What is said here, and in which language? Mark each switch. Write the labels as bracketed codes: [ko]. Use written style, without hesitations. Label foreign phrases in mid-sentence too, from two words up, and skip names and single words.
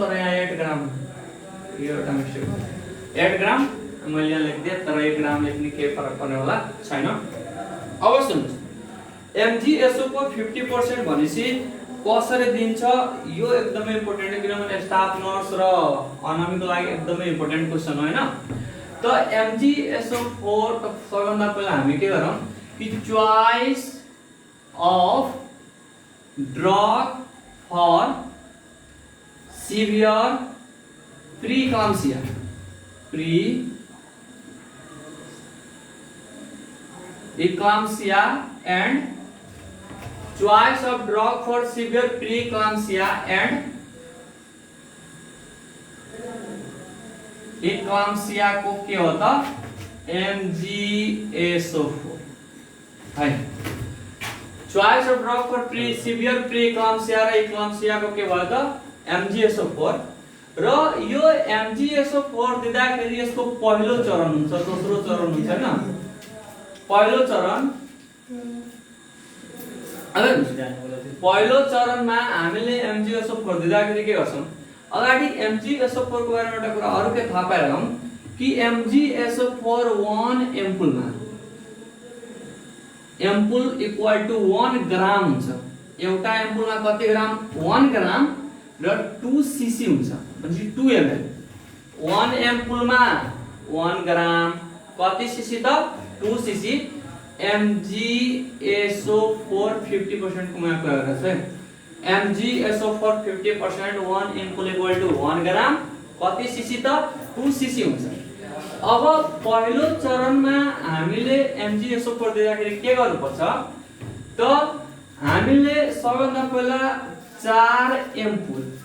[ne] तर यहाँ 8 ग्राम यो एउटा मिस्टेक 8 ग्राम मैले यहाँ लेख्दिए तर 1 ग्राम लेख्ने के फरक पर्ने होला छैन अब सुन्नुस् MgSO4 50% भनेसी कसरी दिन्छ यो एकदमै इम्पोर्टेन्ट हो किनभने स्टाफ नर्स र अनामीको लागि एकदमै [en] important question [ne] हो हैन त MgSO4 त सबभन्दा पहिला हामी के गरौँ कि [en] choice of drug for severe preeclampsia eclampsia and choice of drug for severe preeclampsia and [ne] eclampsia को के होता MgSO4 है [en] choice of drug for severe preeclampsia [ne] र eclampsia को के भयो त MgSO4 र यो MgSO4 दिँदाखेरि यसको पहिलो चरण हुन्छ दोस्रो चरण हुन्छ हैन पहिलो चरण पहिलो चरणमा हामीले MgSO4 दिँदाखेरि के गर्छौं अगाडि MgSO4 को बारेमा एउटा कुरा अरु के थाहा पाइरहौं कि MgSO4 1 एम्पुलमा एम्पुल [en] equal to [ne] 1 ग्राम हुन्छ एउटा एम्पुलमा कति ग्राम 1 ग्राम र 2 सीसी हुन्छ भनेपछि 2 ml 1 एम्पुलमा 1 ग्राम कति सीसी त 2 सीसी MgSO4 50% को मैं कुरा गरेछ है MgSO4 50% 1 एम्पुल [en] equal to [ne] 1 ग्राम कति सीसी त 2 सीसी हुन्छ अब पहिलो चरणमा हामीले MgSO4 दिँदाखेरि के गर्नुपर्छ त हामीले सबभन्दा पहिला 4 एम्पुल